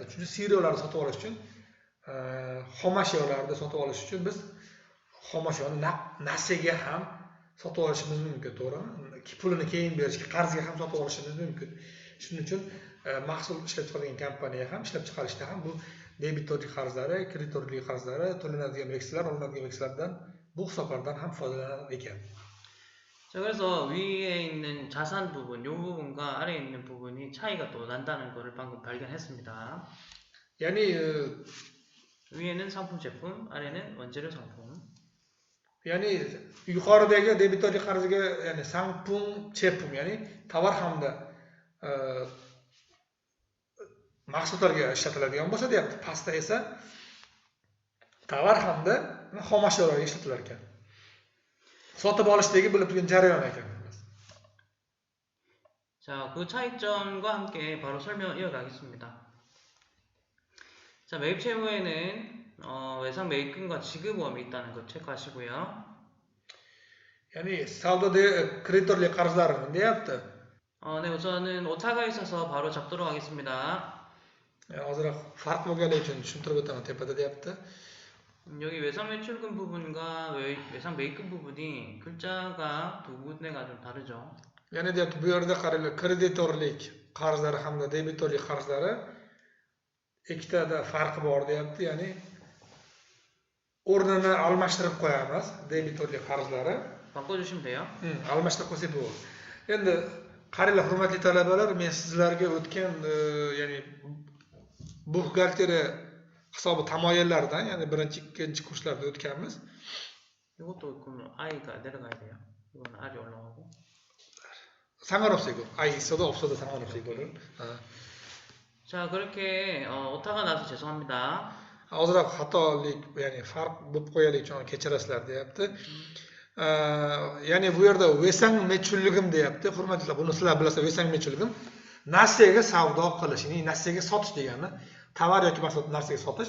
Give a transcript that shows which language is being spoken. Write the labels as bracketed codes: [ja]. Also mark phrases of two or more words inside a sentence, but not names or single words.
[uz] Chunki seriyalarni sotib olish uchun xomashyolarni sotib olish uchun biz xomashyoni nasiga ham sotib olishimiz mumkin, to'g'rimi? Pulini keyin berishga, qarzga ham sotib olishimiz mumkin. Shuning uchun mahsul ishlab chiqargan kompaniya ham ishlab chiqarishda ham bu debitorlik qarzlari, kreditorlik qarzlari, to'lanadigan veksellar, olinadigan veksellardan bu hisoblardan ham foydalanar ekan. [ko] 자, 그래서 위에 있는 자산 부분, 이 부분과 아래에 있는 부분이 차이가 또 난다는 것을 방금 발견했습니다. [uz] ya'ni [ko] 위에는 상품 제품, 아래는 원재료 상품. [uz] ya'ni yuqoridagi debitorlik qarziga, ya'ni [ko] 상품, 제품, [uz] ya'ni tovar hamda mahsulotlarga ishlatiladigan bo'lsa deyapti. Pastda esa tovar hamda xomashyolarga ishlatilar ekan. Sotib olishdagi bo'lib turgan jarayon ekan. [ko] 자, 그 차이점과 함께 바로 설명을 이어가겠습니다. 자, 매입 채무에는 외상 매입금과 지급보험이 있다는 것 체크하시고요. [uz] Ya'ni savdoda kreditorlik qarzlarini deyapti. [ko] 네, 우선은 오타가 있어서 바로 잡도록 하겠습니다. [uz] Ozroq farq bo'lganligi uchun tushuntirib o'taman, tepada deyapti. [ko] 여기 외상 매출금 부분과 외상 매입금 부분이 글자가 두 군데가 좀 다르죠. [uz] Ya'ni deyapti, bu yerda qaranglar, kreditorlik qarzlari hamda debitorlik qarzlari ikkitada farqi bor deyapti. Ya'ni o'rnini almashtirib qo'yamiz debitorlik qarzlari. [ko] 바꿔주시면 돼요. [uz] Almashtirib qo'ysak bo'ladi. Endi qaranglar, hurmatli talabalar, men sizlarga o'tgan ya'ni buxgalteriya hisobi tamoyillaridan, ya'ni birinchi, ikkinchi kurslarda o'tganmiz. [ko] 이것도 그럼 I가 내려가야 돼요. 이건 R이 올라가고. 상관없어요. 이거 I 있어도 없어도 상관없어요, 이거는. 자, 그렇게 오타가 나서 죄송합니다. [uz] Ozroq xatolik, ya'ni farq bo'lib qo'yganlik uchun kechirasizlar deyapti. Ya'ni bu yerda [ko] 외상 매출금 [uz] deyapti. Hurmatli, buni sizlar bilasizlar, [ko] 외상 매출금 [uz] nasiyaga savdo qilish, ya'ni nasiyaga sotish degani, tovar yoki mahsulot narsaga sotish.